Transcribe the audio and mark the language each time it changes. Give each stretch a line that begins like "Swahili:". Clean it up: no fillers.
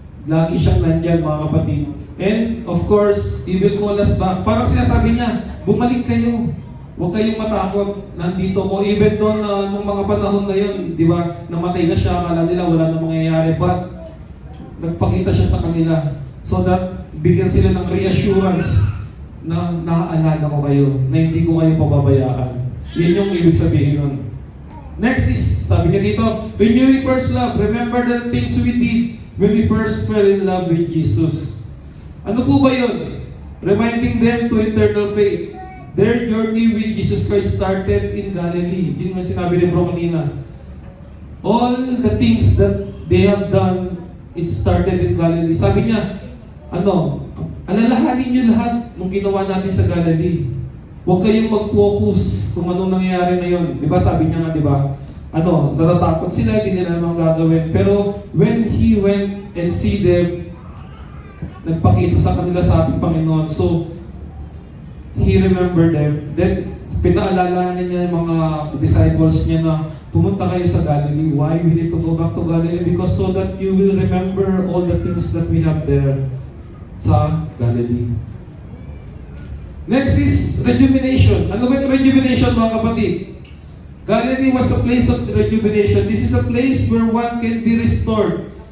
Filipino: Lagi siyang nandyan, mga kapatid.
English: And of course, He will call us back.
Filipino: Parang sinasabi niya, bumalik kayo. Huwag kayong matakot. Nandito ko. Even doon nung mga panahon na yun, di ba, namatay na siya, akala nila wala na mangyayari. But, nagpakita siya sa kanila
English: so that
Filipino: bigyan sila ng reassurance na naaalala ko kayo, na hindi ko kayo pababayaan. Yan yung ibig sabihin nun. Next is, sabi niya dito,
English: renewing first love. Remember the things we did when we first fell in love with Jesus.
Filipino: Ano po ba yun?
English: Reminding them to eternal faith. Their journey with Jesus Christ started in Galilee.
Filipino: Yun yung sinabi ni Bro kanina.
English: All the things that they have done, it started in Galilee.
Filipino: Sabi niya, alalahanin niyo lahat ng ginawa natin sa Galilee. Huwag kayong mag-focus kung anong nangyayari na yun. Di ba sabi niya nga, di ba? Natatakot sila, hindi nila naman gagawin. Pero
English: when He went and see them,
Filipino: nagpakita sa kanila sa ating Panginoon.
English: So, He remembered them.
Filipino: Then, pinaalala niya yung mga disciples niya na pumunta kayo sa Galilee.
English: Why we need to go back to Galilee? Because so that you will remember all the things that we have there sa Galilee. Next is rejuvenation.
Filipino: Ano ba yung rejuvenation, mga kapatid?
English: Galilee was a place of rejuvenation. This is a place where one can be restored.